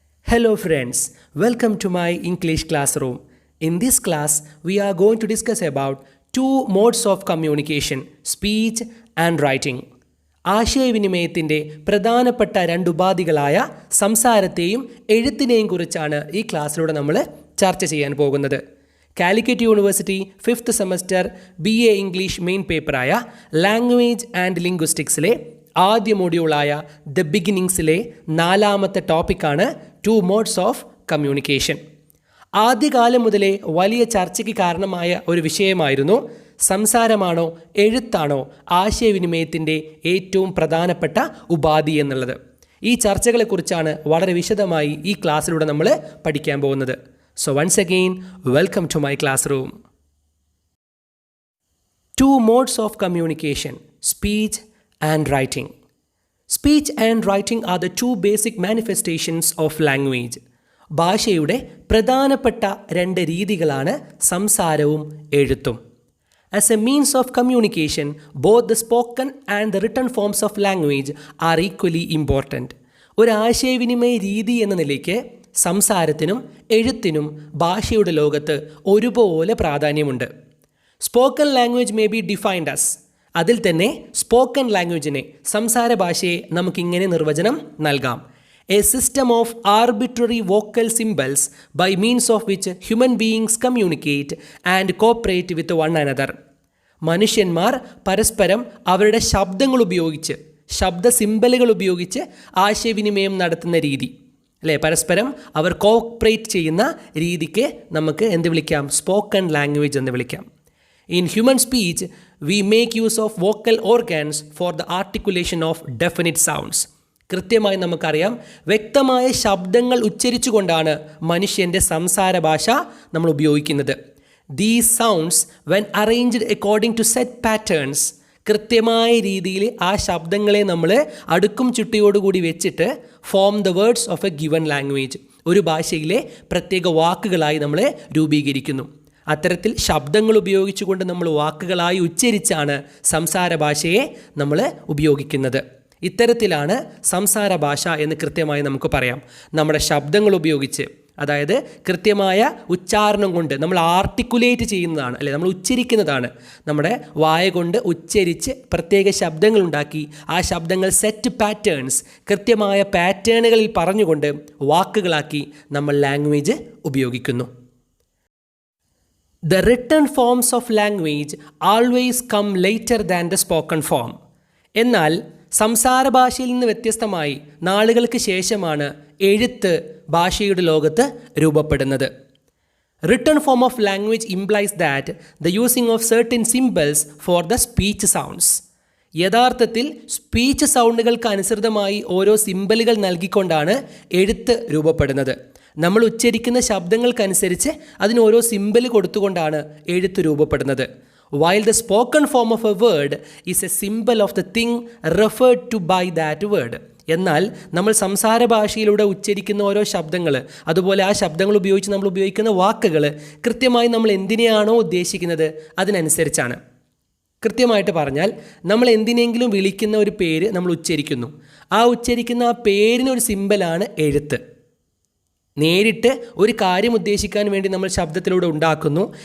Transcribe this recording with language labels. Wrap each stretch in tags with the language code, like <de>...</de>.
<en>Hello friends, welcome to my English classroom. In this class, we are going to discuss about two modes of communication, speech and writing.</en> <ml>ആശയവിനിമയത്തിൻ്റെ പ്രധാനപ്പെട്ട രണ്ട് ഉപാധികളായ സംസാരത്തെയും എഴുത്തിനെയും കുറിച്ചാണ് ഈ ക്ലാസ്സിലൂടെ നമ്മൾ ചർച്ച ചെയ്യാൻ പോകുന്നത്. Calicut university 5th semester BA English main പേപ്പറായ language and ലിംഗ്വിസ്റ്റിക്സിലെ ആദ്യ മൊഡ്യൂളായ the ബിഗിനിങ്സിലെ 4ാമത്തെ ടോപ്പിക്കാണ് ടു മോഡ്സ് ഓഫ് കമ്മ്യൂണിക്കേഷൻ. ആദ്യകാലം മുതലേ വലിയ ചർച്ചയ്ക്ക് കാരണമായ ഒരു വിഷയമായിരുന്നു സംസാരമാണോ എഴുത്താണോ ആശയവിനിമയത്തിൻ്റെ ഏറ്റവും പ്രധാനപ്പെട്ട ഉപാധി എന്നുള്ളത്. ഈ ചർച്ചകളെക്കുറിച്ചാണ് വളരെ വിശദമായി ഈ ക്ലാസ്സിലൂടെ നമ്മൾ പഠിക്കാൻ പോകുന്നത്.</ml> <en>So once again welcome to my classroom. Two modes of communication, speech and writing. Speech and writing are the two basic manifestations of language.</en> <ml>ഭാഷയുടെ പ്രധാനപ്പെട്ട രണ്ട് രീതികളാണ് സംസാരവും എഴുത്തും.</ml> <en>As a means of communication, both the spoken and the written forms of language are equally important.</en> <ml>ഒരു ആശയവിനിമയ രീതി എന്ന നിലയ്ക്ക് സംസാരത്തിനും എഴുത്തിനും ഭാഷയുടെ ലോകത്ത് ഒരുപോലെ പ്രാധാന്യമുണ്ട്.</ml> <en>Spoken language may be defined as,</en> <ml>അതിൽ തന്നെ സ്പോക്കൺ ലാംഗ്വേജിനെ, സംസാര ഭാഷയെ നമുക്കിങ്ങനെ നിർവചനം നൽകാം:</ml> <en>A system of arbitrary vocal symbols by means of which human beings communicate and cooperate with one another.</en> <ml>മനുഷ്യന്മാർ പരസ്പരം അവരുടെ ശബ്ദങ്ങൾ ഉപയോഗിച്ച്, ശബ്ദ സിംബലുകൾ ഉപയോഗിച്ച് ആശയവിനിമയം നടത്തുന്ന രീതി അല്ലേ, പരസ്പരം അവർ കോപ്പറേറ്റ് ചെയ്യുന്ന രീതിക്ക് നമുക്ക് എന്ത് വിളിക്കാം? സ്പോക്കൺ ലാംഗ്വേജ് എന്ന് വിളിക്കാം.</ml> <en>In human speech, we make use of vocal organs for the articulation of definite sounds.</en> <ml>കൃത്യമായി നമുക്കറിയാം, വ്യക്തമായ ശബ്ദങ്ങൾ ഉച്ചരിച്ചുകൊണ്ടാണ് മനുഷ്യൻ്റെ സംസാര ഭാഷ നമ്മൾ ഉപയോഗിക്കുന്നത്.</ml> <en>These sounds, when arranged according to set patterns,</en> <ml>കൃത്യമായ രീതിയിൽ ആ ശബ്ദങ്ങളെ നമ്മൾ അടുക്കും ചുട്ടിയോടുകൂടി വെച്ചിട്ട്</ml> <en>form the words of a given language,</en> <ml>ഒരു ഭാഷയിലെ പ്രത്യേക വാക്കുകളായി നമ്മൾ രൂപീകരിക്കുന്നു. അത്തരത്തിൽ ശബ്ദങ്ങൾ ഉപയോഗിച്ചുകൊണ്ട് നമ്മൾ വാക്കുകളായി ഉച്ചരിച്ചാണ് സംസാര ഭാഷയെ നമ്മൾ ഉപയോഗിക്കുന്നത്. ഇത്തരത്തിലാണ് സംസാര ഭാഷ എന്ന് കൃത്യമായി നമുക്ക് പറയാം. നമ്മുടെ ശബ്ദങ്ങൾ ഉപയോഗിച്ച്, അതായത് കൃത്യമായ ഉച്ചാരണം കൊണ്ട് നമ്മൾ ആർട്ടിക്കുലേറ്റ് ചെയ്യുന്നതാണ്, അല്ലെ, നമ്മൾ ഉച്ചരിക്കുന്നതാണ്. നമ്മുടെ വായ കൊണ്ട് ഉച്ചരിച്ച് പ്രത്യേക ശബ്ദങ്ങൾ ഉണ്ടാക്കി ആ ശബ്ദങ്ങൾ സെറ്റ് പാറ്റേൺസ്, കൃത്യമായ പാറ്റേണുകളിൽ പറഞ്ഞുകൊണ്ട് വാക്കുകളാക്കി നമ്മൾ ലാംഗ്വേജ് ഉപയോഗിക്കുന്നു.</ml> <en>The written forms of language always come later than the spoken form.</en> <ml>എന്നാൽ സംസാര ഭാഷയിൽ നിന്ന് വ്യത്യസ്തമായി നാളുകൾക്ക് ശേഷമാണ് എഴുത്ത് ഭാഷയുടെ ലോകത്ത് രൂപപ്പെടുന്നത്.</ml> <en>Written form of language implies that the using of certain symbols for the speech sounds.</en> <ml>യഥാർത്ഥത്തിൽ സ്പീച്ച് സൗണ്ടുകൾക്ക് അനുസൃതമായി ഓരോ സിംബലുകൾ നൽകിക്കൊണ്ടാണ് എഴുത്ത് രൂപപ്പെടുന്നത്. നമ്മൾ ഉച്ചരിക്കുന്ന ശബ്ദങ്ങൾക്കനുസരിച്ച് അതിന് ഓരോ സിംബൽ കൊടുത്തുകൊണ്ടാണ് എഴുത്ത് രൂപപ്പെടുന്നത്.</ml> <en>While the spoken form of a word is a symbol of the thing referred to by that word.</en> <ml>എന്നാൽ നമ്മൾ സംസാര ഭാഷയിലൂടെ ഉച്ചരിക്കുന്ന ഓരോ ശബ്ദങ്ങൾ, അതുപോലെ ആ ശബ്ദങ്ങൾ ഉപയോഗിച്ച് നമ്മൾ ഉപയോഗിക്കുന്ന വാക്കുകൾ കൃത്യമായി നമ്മൾ എന്തിനെയാണോ ഉദ്ദേശിക്കുന്നത് അതിനനുസരിച്ചാണ്. കൃത്യമായിട്ട് പറഞ്ഞാൽ, നമ്മൾ എന്തിനെങ്കിലും വിളിക്കുന്ന ഒരു പേര് നമ്മൾ ഉച്ചരിക്കുന്നു. ആ ഉച്ചരിക്കുന്ന ആ പേരിനൊരു സിംബലാണ് എഴുത്ത്. നേരിട്ട് ഒരു കാര്യം ഉദ്ദേശിക്കാൻ വേണ്ടി നമ്മൾ ശബ്ദത്തിലൂടെ ഉണ്ടാക്കുന്നു.</ml>